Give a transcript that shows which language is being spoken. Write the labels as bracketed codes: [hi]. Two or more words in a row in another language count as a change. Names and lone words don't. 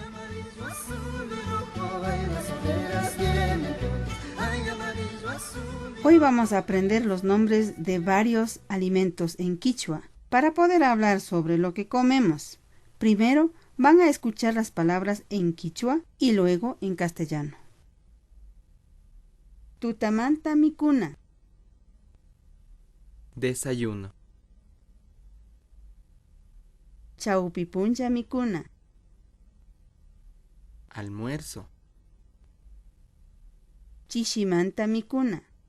[es] Hoy vamos a aprender los nombres de varios alimentos en quichua para poder hablar sobre lo que comemos. Primero van a escuchar las palabras en quichua y luego en castellano. [qu] Tutamanta mikuna. [es] Desayuno. [qu] Chaupipuncha mikuna. [es] Almuerzo. [qu] Chishimanta mikuna.